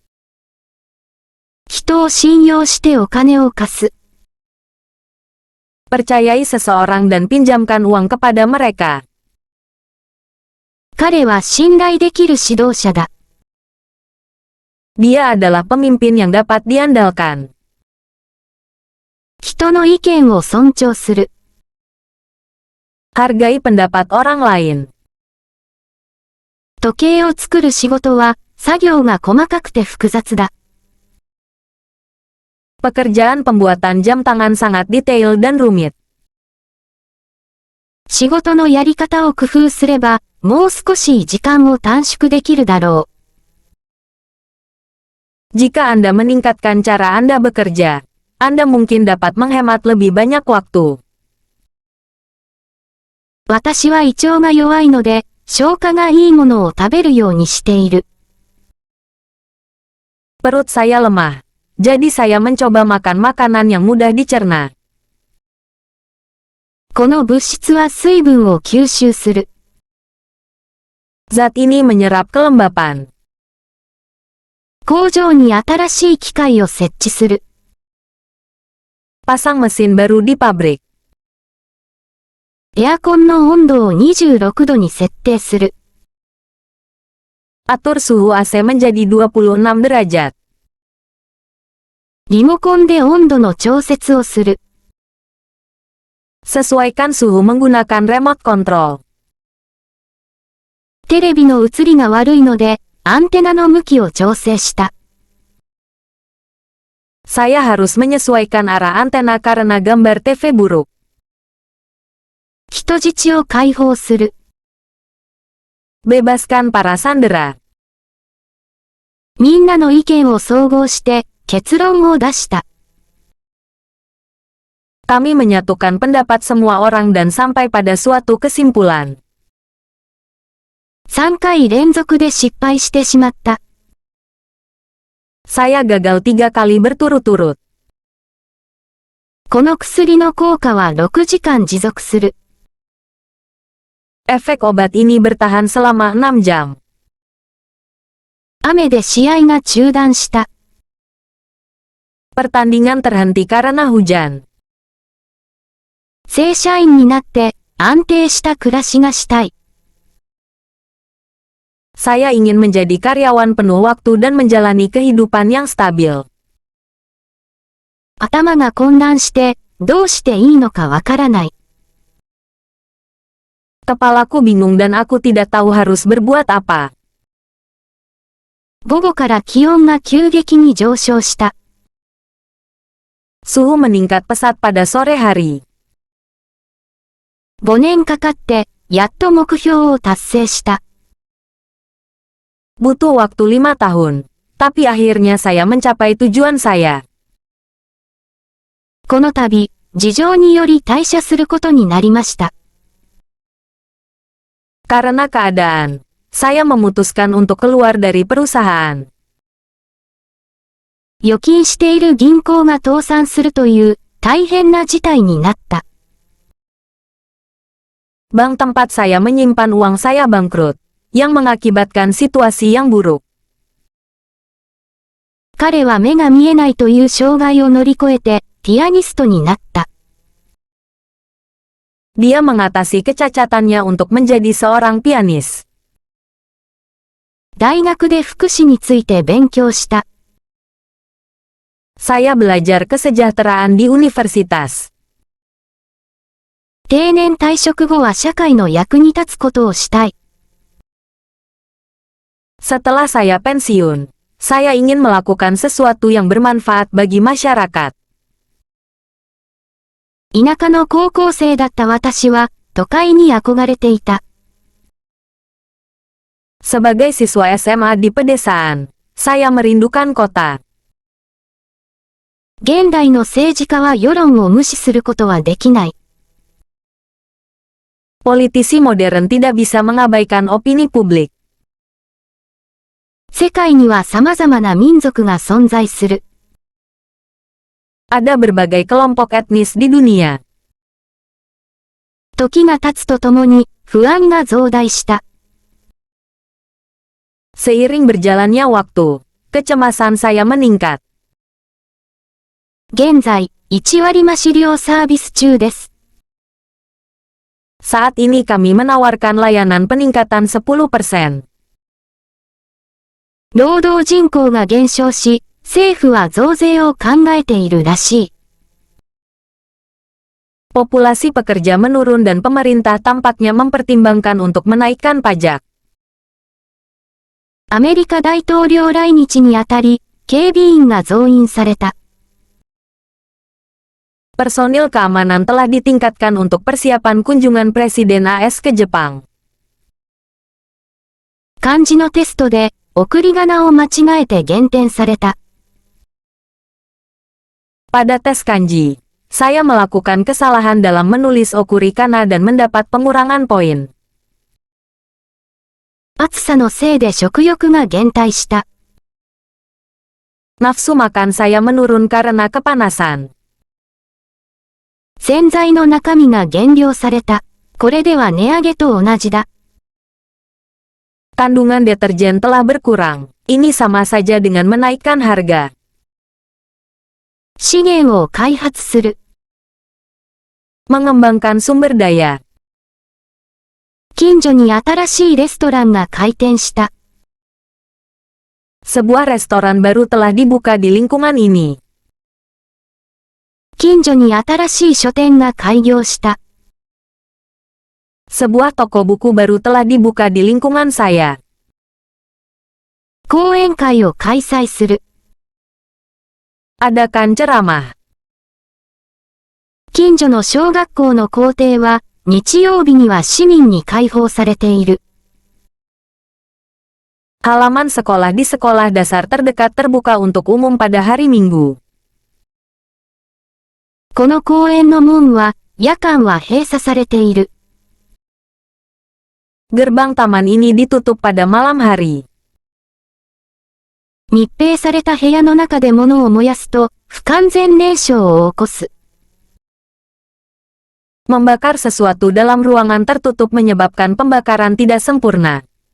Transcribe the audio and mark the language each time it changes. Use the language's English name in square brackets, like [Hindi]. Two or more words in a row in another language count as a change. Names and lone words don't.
[Japanese] 人を信用してお金を貸す。 [Indonesian] Percayai seseorang dan pinjamkan uang kepada mereka. [Japanese] 彼は信頼できる指導者だ。 [Indonesian] Dia adalah pemimpin yang dapat diandalkan. [Japanese] 人の意見を尊重する。 [Indonesian] Hargai pendapat orang lain. [Japanese] 時計を作る仕事は作業が細かくて複雑だ。 [Indonesian] Pekerjaan pembuatan jam tangan sangat detail dan rumit. [Japanese] 仕事のやり方を工夫すれば、もう少し時間を短縮できるだろ [Indonesian] う。Jika Anda meningkatkan cara Anda bekerja, Anda mungkin dapat menghemat lebih banyak waktu. [Japanese] 私は胃腸が弱いので、消化がいいものを食べるようにしている。 [Indonesian] Perut saya lemah. Jadi saya mencoba makan makanan yang mudah dicerna. [Japanese] この物質は水分を吸収する。 [Indonesian] Zat ini menyerap kelembapan. [Japanese] 工場に新しい機械を設置する。 [Indonesian] Pasang mesin baru di pabrik. [Japanese] エアコンの温度を26度に設定する。 [Indonesian] Atur suhu AC menjadi 26 derajat. [Japanese] リモコンで温度の調節をする。 [Indonesian] Sesuaikan suhu menggunakan [English] remote control. [Japanese] テレビの映りが悪いので、アンテナの向きを調整した。 [Indonesian] Saya harus menyesuaikan arah antena karena gambar TV buruk. [Japanese] 人質を解放する。 [Indonesian] Bebaskan para sandera. [Japanese] みんなの意見を総合して結論を出した。 [Indonesian] Kami menyatukan pendapat semua orang dan sampai pada suatu kesimpulan. [Japanese] 3 回連続で失敗してしまった。 [Indonesian] Saya gagal 3 kali berturut-turut. [Japanese] この薬の効果は6時間持続する。 [Indonesian] Efek obat ini bertahan selama 6 jam. [Japanese] 雨で試合が中断した。 [Indonesian] Pertandingan terhenti karena hujan. [Japanese] 正社員になって安定した暮らしがしたい。 [Indonesian] Saya ingin menjadi karyawan penuh waktu dan menjalani kehidupan yang stabil. [Japanese] 頭が混乱して、どうしていいのかわからない。 [Indonesian] Kepalaku bingung dan aku tidak tahu harus berbuat apa. [Japanese] 午後から気温が急激に上昇した。 [Indonesian] Suhu meningkat pesat pada sore hari. [Japanese] 5 年かかって、やっと目標を達成した。 [Indonesian] Butuh waktu 5 tahun. Tapi akhirnya saya mencapai tujuan saya. [Japanese] この度、事情により退社することになりました。 [Indonesian] Karena keadaan, saya memutuskan untuk keluar dari perusahaan. [Japanese] 預金している銀行が倒産するという大変な事態になった。 [Indonesian] Bank tempat saya menyimpan uang saya bangkrut, yang mengakibatkan situasi yang buruk. [Japanese] 彼は目が見えないという障害を乗り越えて、ピアニストになった。 [Indonesian] Dia mengatasi kecacatannya untuk menjadi seorang pianis. [Japanese] 大学で福祉について勉強した。 [Indonesian] Saya belajar kesejahteraan di universitas. [Japanese] 定年退職後は社会の役に立つことをしたい。 [Indonesian] Setelah saya pensiun, saya ingin melakukan sesuatu yang bermanfaat bagi masyarakat. [Japanese] 田舎の高校生だった私は、都会に憧れていた。 [Indonesian] Sebagai siswa SMA di pedesaan, saya merindukan kota. [Japanese] 現代の政治家は世論を無視することはできない。 [Indonesian] Politisi modern tidak bisa mengabaikan opini publik. [Japanese] 世界には様々な民族が存在する。 [Indonesian] Ada berbagai kelompok etnis di dunia. [Japanese] 時が経つとともに、不安が増大した。 [Indonesian] Seiring berjalannya waktu, kecemasan saya meningkat. [Japanese] 現在、1割増し料サービス中です。 [Indonesian] Saat ini kami menawarkan layanan peningkatan 10%. [Japanese] 労働人口が減少し、政府は増税を考えているらしい。 [Indonesian] Populasi pekerja menurun dan pemerintah tampaknya mempertimbangkan untuk menaikkan pajak. [Japanese] アメリカ大統領来日にあたり、警備員が増員された。 [Indonesian] Personil keamanan telah ditingkatkan untuk persiapan kunjungan Presiden AS ke Jepang. [Japanese] 漢字のテストで、送り仮名を間違えて減点された。 [Indonesian] Pada tes kanji, saya melakukan kesalahan dalam menulis okurikana dan mendapat pengurangan poin. [Japanese] 暑さのせいで食欲が減退した。 [Indonesian] Nafsu makan saya menurun karena kepanasan. [Japanese] 洗剤の中身が減量された。これでは値上げと同じだ。 [Indonesian] Kandungan deterjen telah berkurang. Ini sama saja dengan menaikkan harga. [Japanese] 資源を開発する。 [Indonesian] Mengembangkan sumber daya. [Japanese] 近所に新しいレストランが開店した。 [Indonesian] Sebuah restoran baru telah dibuka di lingkungan ini. [Japanese] 近所に新しい書店が開業した。 [Indonesian] Sebuah toko buku baru telah dibuka di lingkungan saya. [Japanese] 講演会を開催する。 [Indonesian] Adakan ceramah. [Japanese] 近所の小学校の校庭は、日曜日には市民に開放されている。 [Indonesian] Halaman sekolah di sekolah dasar terdekat terbuka untuk umum pada hari Minggu. [Japanese] この公園の門は、夜間は閉鎖されている。 [Indonesian] Gerbang taman ini ditutup pada malam hari. [Japanese] 密閉された部屋の中で物を燃やすと、不完全燃焼を起こす。 [Indonesian] Membakar sesuatu dalam ruangan tertutup menyebabkan pembakaran tidak sempurna.